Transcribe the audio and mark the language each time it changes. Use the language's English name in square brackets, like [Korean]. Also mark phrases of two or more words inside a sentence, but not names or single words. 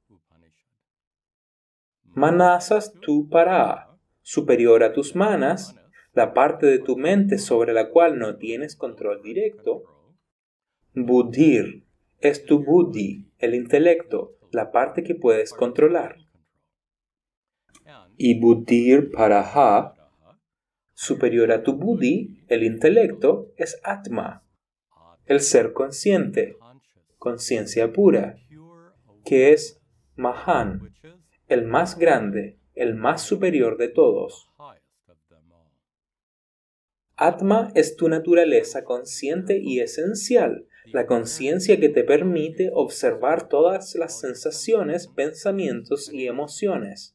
[Sanskrit] Manasas tu para, [Spanish] superior a tus manas, la parte de tu mente sobre la cual no tienes control directo. Buddhir es tu buddhi, el intelecto, la parte que puedes controlar. [Sanskrit] Y buddhir paraha, [Spanish] superior a tu buddhi, el intelecto, es atma, el ser consciente, conciencia pura, que es Mahan, el más grande, el más superior de todos. Atma es tu naturaleza consciente y esencial, la conciencia que te permite observar todas las sensaciones, pensamientos y emociones.